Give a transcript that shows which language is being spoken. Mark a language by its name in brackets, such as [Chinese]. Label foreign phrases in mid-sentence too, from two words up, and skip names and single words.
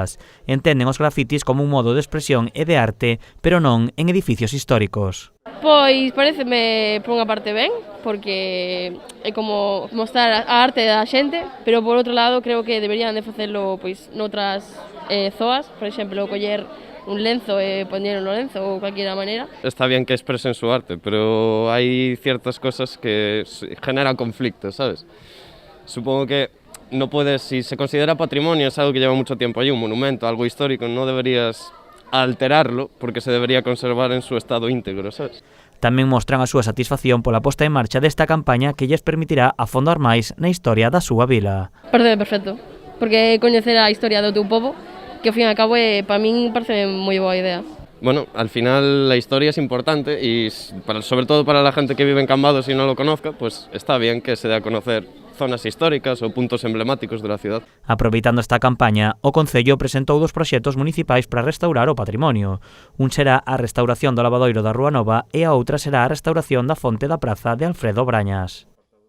[Galician] Entenden os grafitis como un modo de expresión e de arte, pero non en edificios históricos. Pois pareceme por unha parte ben, porque é como mostrar a arte da xente, pero por outro lado creo que deberían de facelo noutras zoas, por exemplo, coller un lenzo e poñelo no lenzo ou cualquiera maneira. [Spanish] Está bien que expresen su arte, pero hay ciertas cosas que generan conflictos, ¿sabes? Supongo que no puedes, si se considera patrimonio, es algo que lleva mucho tiempo allí, un monumento, algo histórico, no deberías alterarlo porque se debería conservar en su estado íntegro, ¿sabes? [Galician] Tamén mostran a súa satisfacción pola posta en marcha desta campaña que lles permitirá afondar máis na historia da súa vila. Parece perfecto, porque coñecer a historia do teu pobo, que ao fin e ao cabo para min parece moi boa idea. [Spanish] Bueno, al final la historia es importante y sobre todo para la gente que vive en Cambados y no lo conozca, pues está bien que se dé a conocer zonas históricas ou puntos emblemáticos de la ciudad. [Galician] Aproveitando esta campaña, o Concello presentou 2 proxectos municipais para restaurar o patrimonio. Un será a restauración do lavadoiro da Rúa Nova e a outra será a restauración da fonte da praza de Alfredo Brañas.